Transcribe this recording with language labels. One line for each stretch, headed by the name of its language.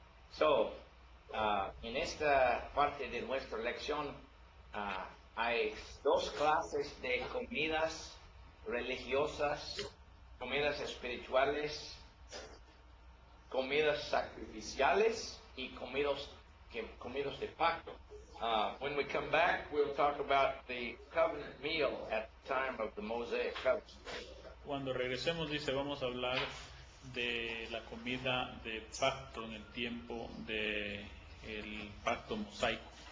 Spanish: So, en esta parte de nuestra lección hay dos clases de comidas religiosas, comidas espirituales, comidas sacrificiales y comidas de pacto.
English: When we come back, we'll talk about the covenant meal at the time of the Mosaic covenant.
Spanish: Cuando regresemos, dice, vamos a hablar de la comida de pacto en el tiempo de el pacto mosaico.